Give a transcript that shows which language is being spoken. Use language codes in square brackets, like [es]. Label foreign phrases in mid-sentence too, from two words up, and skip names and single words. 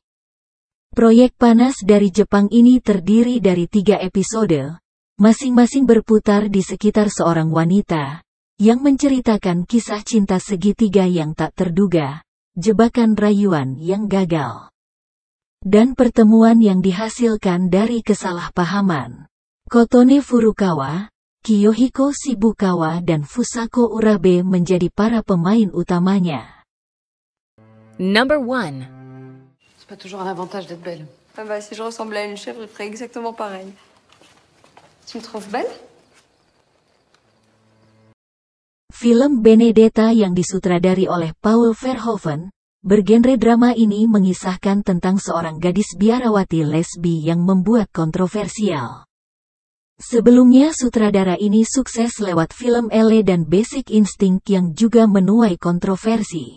[id] Proyek panas dari Jepang ini terdiri dari 3 episode, masing-masing berputar di sekitar seorang wanita, yang menceritakan kisah cinta segitiga yang tak terduga, jebakan rayuan yang gagal, dan pertemuan yang dihasilkan dari kesalahpahaman. Kotone Furukawa, Kiyohiko Shibukawa dan Fusako Urabe menjadi para pemain utamanya. [en] Number 1. [fr] C'est pas toujours un avantage d'être belle. Ah bah, si je ressemblais à une chèvre, il ferait exactement pareil. Tu me trouves belle? [id] Film Benedetta yang disutradari oleh Paul Verhoeven, bergenre drama ini mengisahkan tentang seorang gadis biarawati lesbi yang membuat kontroversial. Sebelumnya sutradara ini sukses lewat film Elle dan Basic Instinct yang juga menuai kontroversi.